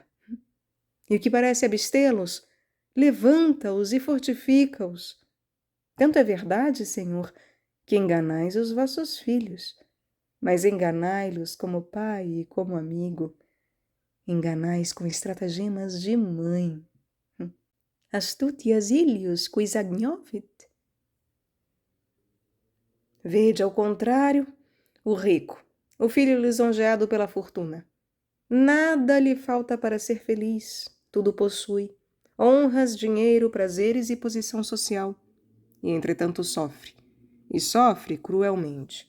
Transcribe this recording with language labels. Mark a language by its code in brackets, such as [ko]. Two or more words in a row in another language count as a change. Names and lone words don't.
[pt] E o que parece abstê-los, levanta-os e fortifica-os. Tanto é verdade, Senhor, que enganais os vossos filhos, mas enganai-los como pai e como amigo. Enganais com estratagemas de mãe. [la] Astutias ilius quis agnovit. [pt] Vede, ao contrário, o rico, o filho lisonjeado pela fortuna. Nada lhe falta para ser feliz, tudo possui. Honras, dinheiro, prazeres e posição social. E, entretanto, sofre. E sofre cruelmente.